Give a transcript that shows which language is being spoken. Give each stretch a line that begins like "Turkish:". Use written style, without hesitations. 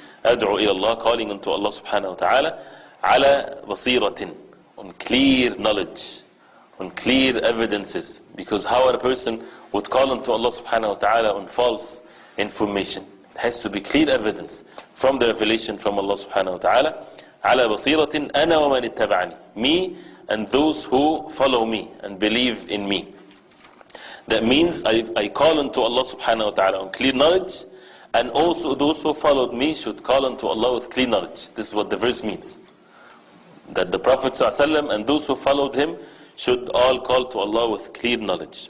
Arabic: أدعو إلى الله,
English: calling unto Allah subhanahu wa ta'ala,
Arabic: على بصيرة,
English: on clear knowledge, on clear evidences. Because how a person would call unto Allah subhanahu wa ta'ala on false information? It has to be clear evidence from the revelation from Allah subhanahu wa ta'ala.
Arabic: على بصيرة أنا ومن اتبعني.
English: Me and those who follow me and believe in me. That means I call unto Allah subhanahu wa ta'ala on clear knowledge, and also those who followed me should call unto Allah with clear knowledge. This is what the verse means. That the Prophet ﷺ and those who followed him should all call to Allah with clear knowledge.